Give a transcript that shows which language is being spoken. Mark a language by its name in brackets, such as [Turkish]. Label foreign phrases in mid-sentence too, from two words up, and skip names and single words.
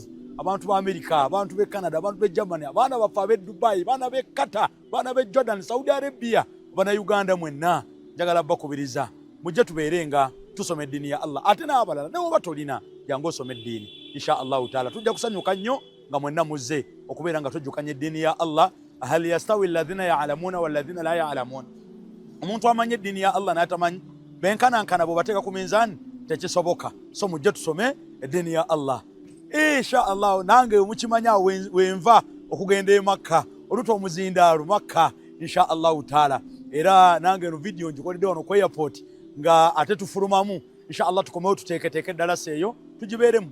[Ganda] Abantu ba America, abantu b'e Canada, abantu b'e Germany, abaana baffe ab'e Dubai, baana b'e Qatar, baana b'e Jordan, Saudi Arabia, bana Uganda mwenna njagala bakubiriza mujje tubeere nga tusoma eddiini ya Allah. Ate n'abalala ne bw'oba tolina jangu osome eddiini [Arabic] إن شاء الله تعالى. [Ganda] Tujja kusanyuka nnyo nga mwenna muzze okubeera nga tujjukanya eddiini ya Allah. [Arabic] هل يستوي الذين يعلمون والذين لا يعلمون. [Ganda] Omuntu amanye eddiini ya Allah n'atamanyi benkanankana bwe bateeka ku minzaani tekisoboka. So mujje tusome eddiini ya Allah [Arabic] إن شاء الله. [Ganda] Nange mukimanya wenva okugenda e Makka oluta omuzindaalo Makka [Arabic] إن شاء الله تعالى. [Ganda] Era nange no video njikoledde wano ku airport nga ate tufulumamu [Arabic] إن شاء الله [Ganda] tukomewo tuteeketeeke eddalasa eyo tugibeeremu.